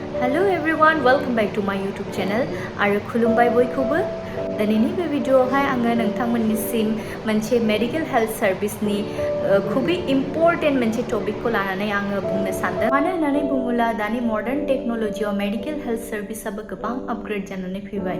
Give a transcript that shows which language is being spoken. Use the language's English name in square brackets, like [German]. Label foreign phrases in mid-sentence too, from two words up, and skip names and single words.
[English] Hello everyone, welcome back to my YouTube channel. [Bodo] आरो खुलुमबाय बयखौबो। दिनैनि बे भिडिअआवहाय आङो नोंथांमोननिसिम मोनसे मेडिकेल हेल्थ सार्भिसनि खुबै इम्पर्टेन्ट मोनसे टपिकखौ लानानै आङो बुंनो सानदों। मानो होननानै बुङोब्ला दानि मडार्न टेक्न'लजियाव मेडिकेल हेल्थ सार्भिसाबो गोबां आपग्रेड जानानै फैबाय।